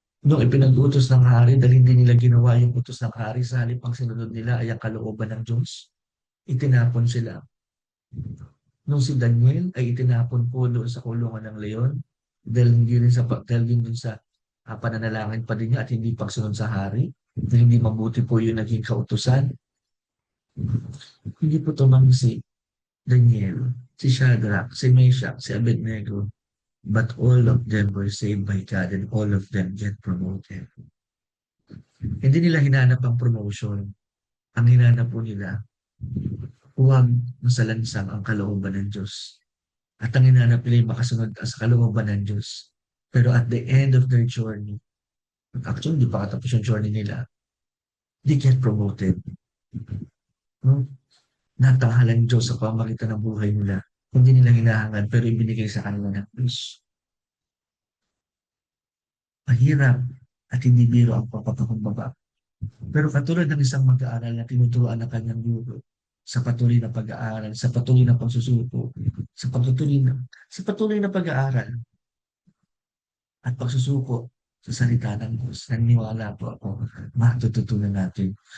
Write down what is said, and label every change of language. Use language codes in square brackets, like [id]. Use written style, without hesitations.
[tl] Nung ipinag-utos ng hari, dahil hindi nila ginawa yung utos ng hari, sa halip ang sinunod nila ay ang kalooban ng Diyos, itinapon sila. Nung si Daniel ay itinapon po doon sa kulungan ng leon, dahil din dun sa pananalangin pa din niya at hindi pagsunod sa hari, dahil hindi mabuti po yung naging kautusan. Hindi po tumanggi [en] si Daniel, si Shadrach, si Meshach, si Abednego, but all of them were saved by God and all of them get promoted. [tl] Hindi nila hinanap ang promotion. Ang hinanap po nila, huwag masalansang ang kalooban ng Diyos. At ang hinanap nila yung makasunod sa kalooban ng Diyos. Pero [en] at the end of their journey, actually, [tl] hindi pa katapos yung journey nila, [en] they get promoted. [tl] No? Natahalan Diyos sa pamagitan ng buhay nila. Hindi nila hinahangad, pero ibinigay sa kanila ng Diyos. Mahirap at hindi biro ang papapakumbaba. Pero katulad ng isang mag-aaral na tinuturuan ng kanyang guro, sa patuloy na pag-aaral, sa patuloy na pagsusuko, sa patuloy na pag-aaral at pagsusuko sa salita ng Diyos, naniniwala po ako, matututunan natin.